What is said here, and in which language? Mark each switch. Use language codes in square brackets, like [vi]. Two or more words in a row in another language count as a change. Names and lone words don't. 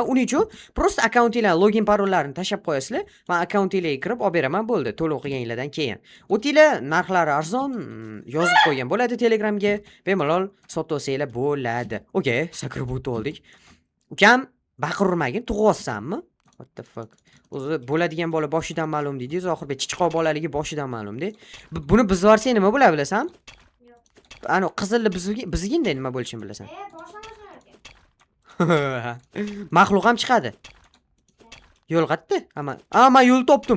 [uz] Uning uchun prosta akkauntinglarni login parollarini tashab qo'yasizlar. Men akkauntinglarga kirib olib beraman, bo'ldi. To'liq o'qiganinglardan keyin. O'tinglar narxlari arzon yozib qo'ygan bo'ladi Telegramga. Bemalol sotib olsanglar bo'ladi. Okay, sakrab o'tib oldik. Ukam, baqirmagin, tug'yapsanmi? [en] What the fuck? [uz] O'zi bo'ladigan bola boshidan ma'lum deydi. Zohirbek chichqoq bolaligi boshidan ma'lum-de. Buni bizib yuborsak nima bo'ladi bilasan? Yo'q. Ana qizilni bizginda nima bo'lishini bilasan? Boshlamasa ekan. Maxluq ham chiqadi. Yo'l qayerda? Men yo'l topdim.